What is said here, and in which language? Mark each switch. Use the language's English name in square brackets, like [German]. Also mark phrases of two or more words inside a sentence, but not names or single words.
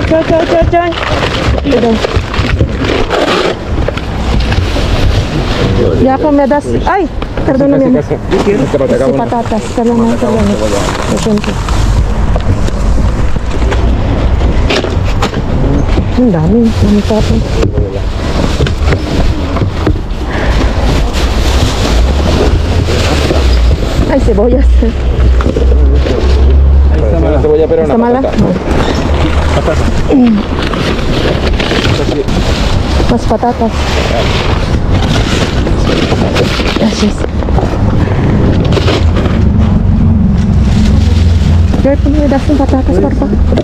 [Spanish] Cuidado. Ya ako, me das. Ay! Perdón, mi amor. Si patatas. Perdón. Lo siento. [Filipino] Ang dami. Ang tapos. Ay, sibuyas. [Spanish] Una cebolla, pero ¿Está mala? No. Más patatas. Gracias. ¿Me das patatas, por favor?